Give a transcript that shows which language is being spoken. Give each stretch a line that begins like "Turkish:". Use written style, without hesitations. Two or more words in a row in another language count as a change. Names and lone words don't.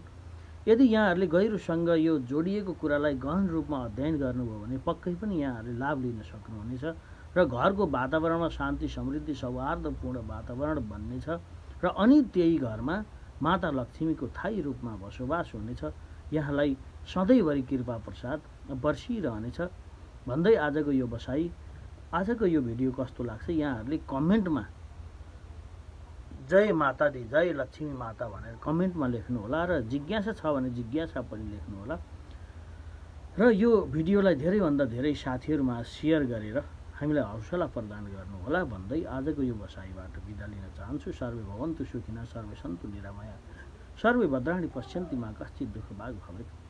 Nepali: यदि यहाँहरूले गहिरोसँग यो जोडिएको कुरालाई गहन रूपमा अध्ययन गर्नुभयो भने पक्कै पनि यहाँहरूले लाभ लिन सक्नुहुनेछ र घरको वातावरणमा शान्ति, समृद्धि, सौहार्दपूर्ण वातावरण बन्नेछ र अनि त्यही घरमा माता लक्ष्मीको थायी रूपमा बसोबास हुनेछ। यहाँलाई सधैँभरि कृपा प्रसाद बर्सिरहनेछ भन्दै आजको यो भिडियो कस्तो लाग्छ यहाँहरूले कमेन्टमा
Hindi: जय माता दी,
Nepali: जय लक्ष्मी माता भनेर कमेन्टमा लेख्नुहोला र जिज्ञासा छ भने जिज्ञासा पनि लेख्नुहोला र यो भिडियोलाई धेरैभन्दा धेरै साथीहरूमा सेयर गरेर हामीलाई हौसला प्रदान गर्नुहोला भन्दै आजको यो बसाइबाट बिदा लिन चाहन्छु।
Sanskrit: सर्वे भवन्तु सुखिनः, सर्वे सन्तु निरामया, सर्वे भद्राणि पश्यन्ति मा कश्चित् दुःखभाग् भवेत्।